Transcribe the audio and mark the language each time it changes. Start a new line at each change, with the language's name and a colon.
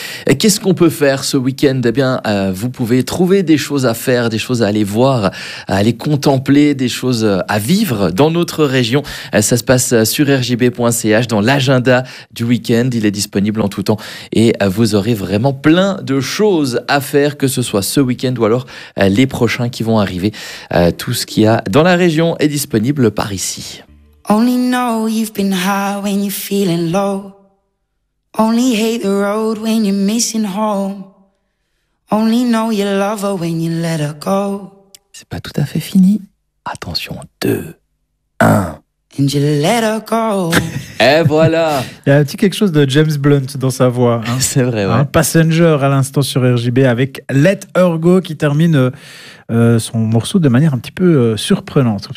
French: Et qu'est-ce qu'on peut faire ce week-end? Eh bien, vous pouvez trouver des choses à faire, des choses à aller voir, à aller contempler, des choses à vivre dans notre région. Ça se passe sur rjb.ch dans l'agenda du week-end. Il est disponible en tout temps et vous aurez vraiment plein de choses à faire, que ce soit ce week-end ou alors les prochains qui vont arriver. Tout ce qu'il y a dans la région est disponible par ici.
English: Only know you've been high when you're feeling low. Only hate the road when you're missing home. Only know you love her when you let her go.
French: C'est pas tout à fait fini. Attention, 2, 1.
English: And you let her go.
French: Et voilà. Il y a un petit quelque chose de James Blunt dans sa voix. Hein. C'est vrai, ouais. Un Passenger à l'instant sur RJB avec Let Her Go qui termine son morceau de manière un petit peu surprenante.